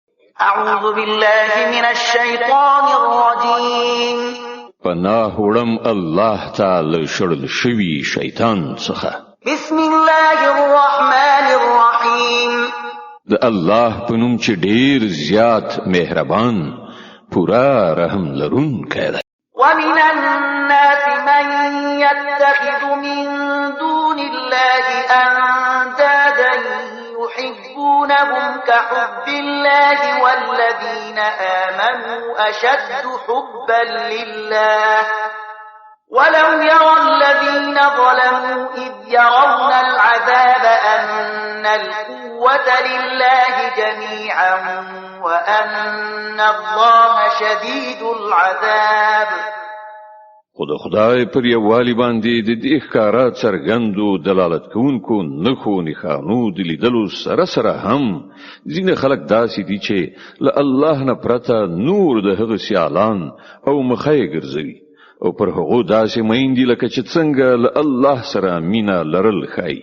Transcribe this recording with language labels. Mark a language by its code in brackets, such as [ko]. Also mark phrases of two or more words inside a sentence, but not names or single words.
[ar] أعوذ بالله من الشيطان الرجيم. [ps] پناه وړم الله تعالی شړل شوی شیطان څخه. [ar] بسم الله الرحمن الرحيم. [ps] د الله په نوم چې ډیر زیات مهربان پورا رحم لرونکی دی. [ar] ومن الناس من يتخذ من دون الله أندادا يحبونهم كحب الله والذين آمنوا أشد حبا لله ولو يرى الذين ظلموا إذ يرون العذاب أن القوة لله جميعا وأن الله شديد العذاب. [ps] خدای پر یووالي باندې د دې ښکارا څرګندو دلالت کوونکو نخو نښانو د لیدلو سره سره هم ځینې خلک داسې دي چې له الله نه پرته نور د هغه سیالان او مخې ګرځوي او پر هغه داسې میندې لکه چې څنګه له الله سره مینا لرل ښایي.